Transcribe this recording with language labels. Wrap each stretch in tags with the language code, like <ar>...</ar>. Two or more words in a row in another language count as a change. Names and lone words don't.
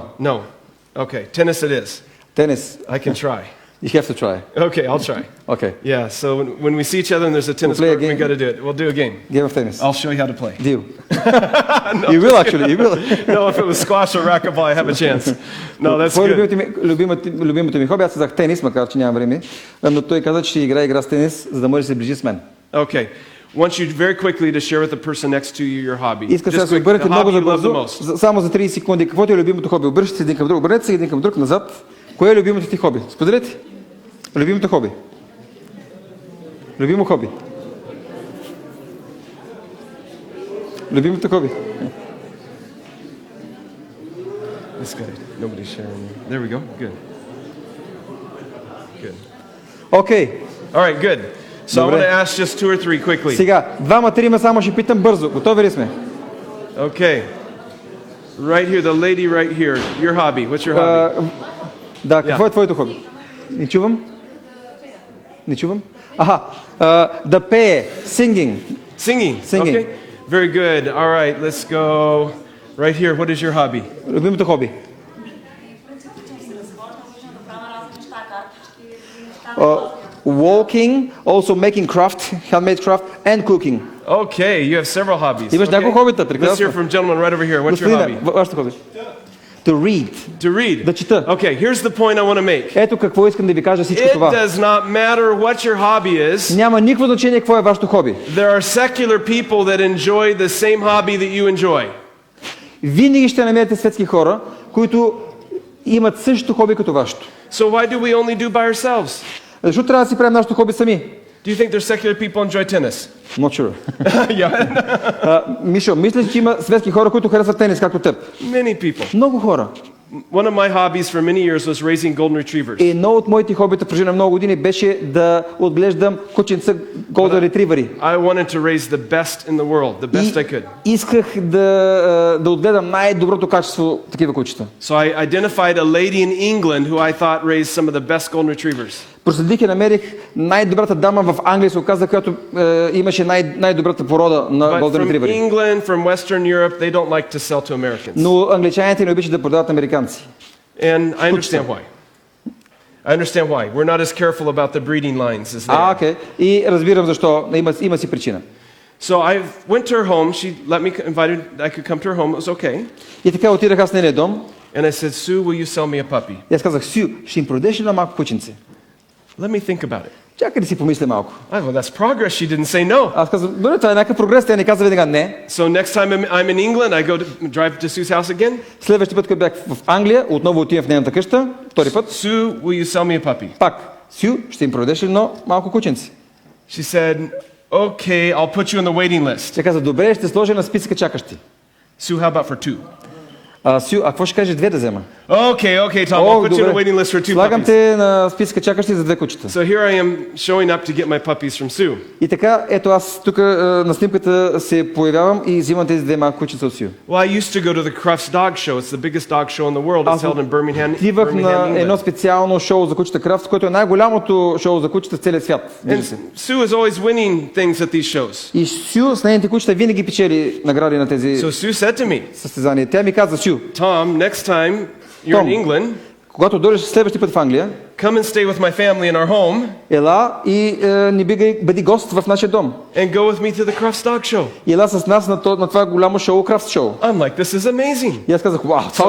<en>No. Okay, tennis it is. Tennis. I can try. You have to try. Okay, I'll try. Okay. Yeah, so when we see each other and there's a tennis play a court, we game. got to do it. We'll do a game. Game of tennis. I'll show you how to play. Deal. You will actually. You will. No, if it was squash or racquetball, I have a chance. No, that's</en> <bg>Кой е</bg> <en>good.</en> <bg>любимото ми хоби? Аз казах тенис, макар че нямам време. Но той каза, че ще играе игра с тенис, за да може да се ближи с мен.</bg> <en>Okay. Want you very quickly to share with the person next to you your hobby.</en> <bg>Иска сега да</bg> <en>Just</en> <bg>се</bg> <en>quick,</en> <bg>обърнете</bg> <en>the</en> <bg>много</bg> <en>hobby you love the</en> <bg>забързо,</bg> <en>most.</en> <bg>само за 30 секунди. Каквото е любимото хоби? Обръщате се един към друг, обърнете се един към друг, назад. Кое е любимото ти хоби? Споделете. Любимото хоби. Любимо хоби. Любимото хоби.</bg> <en>This guy, nobody's sharing. There we go. Good. Good.</en> <bg>Окей.</bg> <en>All right, good. So I</en> <bg>Добре.</bg> <en>want to ask just two or three quickly.</en> <bg>Сега, двама-трима само ще питам бързо. Готови ли сме?</bg> <en>Okay. Right here, the lady right here. Your hobby. What's your hobby?</en> <bg>Да, какво е твоето хоби? Не чувам? Не чувам? Аха, да пее,</bg> <en>singing. Singing. Singing. Okay. Very good. All right, let's go right here. What is your hobby?</en> <bg>Любимото хоби.</bg> <en>Walking, also making craft, handmade craft, and cooking. Okay, you have several hobbies.</en> <bg>Имаш няколко хобита,</bg> <en>Let's hear</en> <bg>прекрасно.</bg> <en>from gentleman right over here. What's your hobby?</en> <bg>Господине, вашето хоби.</bg> <en>To read. To read.</en> <bg>Да чета.</bg> <en>Okay, here's the point I want to make.</en> <bg>Ето какво искам да ви кажа всичко</bg> <en>It</en> <bg>това.</bg> <en>does not matter what your hobby is.</en> <bg>Няма никакво значение какво е вашето хоби.</bg> <en>There are secular people that enjoy the same hobby that you enjoy.</en> <bg>Винаги ще намерите светски хора, които имат същото хоби като вашето.</bg> <en>So why do we only do by ourselves?</en> <bg>Защо трябва да си правим нашето хоби сами?</bg> <en>Do you think there's secular people enjoy tennis? Not sure. Yeah.</en> <bg>Мишо, мисля, че има светски хора, които харесват тенис, както теб.</bg> <en>Many people.</en> <bg>Много хора.</bg> <en>One of my hobbies for many years was raising golden retrievers.</en> <bg>Едно от моите хобита в продължение на много години беше да отглеждам кученца</bg> <en>Golden Retrievers. I wanted to raise the best in the world, the best I could.</en> <bg>Исках да отгледам най-доброто качество такива кучета.</bg> <en>So I identified a lady in England who I thought raised some of the best golden retrievers.</en> <bg>Проследих и намерих най-добрата дама в Англия, се оказа, която имаше най-добрата порода на</bg> <en>But</en> <bg>Golden</bg> <en>from</en> <bg>Retrievers.</bg> <en>England, from Western Europe, they don't like to sell to Americans.</en> <bg>Но англичаните не обичат да продават американци.</bg> <en>And I understand why. I understand why. We're not as careful about the breeding lines as they are.</en> <bg>Окей. И разбирам защо. Има си причина.</bg> <en>So I went to her home. She let me invited I could come to her home. It was okay.</en> <bg>И така отидах аз на нейния дом.</bg> <en>And I said, Sue, will you sell me a puppy?</en> <bg>И аз казах, Сю, ще им продадеш ли на малко кученце?</bg> <en>Let me think about it.</en> <bg>Чакай да си помисля малко.</bg> <en>Well, that's progress. She didn't say no.</en> <bg>Аз казвам, добре, това е някакъв прогрес, тя не каза веднага не.</bg> <en>So next time I'm in England, I go to drive to Sue's house again.</en> <bg>Следващия път, когато бях в Англия, отново отивам в нейната къща, втори път.</bg> <en>Sue, will you sell me a puppy?</en> <bg>Пак, Сю, ще им продадеш ли едно малко кученце?</bg> <en>She said, okay, I'll put you on the waiting list.</en> <bg>Тя каза, добре, ще сложа на списъка чакащи.</bg> <en>Sue, how about for two?</en> <bg>Сю, а какво ще кажеш две да взема?</bg> <en>Okay, Tom, I'll put you on the waiting list for two</en> <bg>Слагам</bg> <en>puppies.</en> <bg>те на списъка чакащи за две кучета.</bg> <en>So here I am showing up to get my puppies from Sue.</en> <bg>И така, ето аз тук на снимката се появявам и взимам тези две малки кучета от Сю.</bg> <en>Well, I used to go to the Crufts Dog Show. It's the biggest dog show in the world. It's held in Birmingham,</en> <bg>Отивах на едно</bg> <en>England.</en> <bg>специално шоу за кучета Кръфт, което е най-голямото шоу за кучета в целия свят.</bg> <en>And Sue is always winning things at these shows.</en> <bg>И Сю с нейните кучета винаги печели награди на тези</bg> <en>So Sue said to me,</en> <bg>състезания. Тя ми каза, Сю,</bg> <en>Tom, next time you're in England,</en> <bg>когато дойдеш следващия път в Англия,</bg> <en>come and stay with my family in our home</en> <bg>ела и ни бъди гост в нашия дом.</bg> <en>and go with me to the Crufts Dog Show.</en> <bg>И ела с нас на това голямо шоу, Кръфт шоу.</bg> <en>I'm like, this is amazing.</en> <bg>И аз казах, вау, това</bg>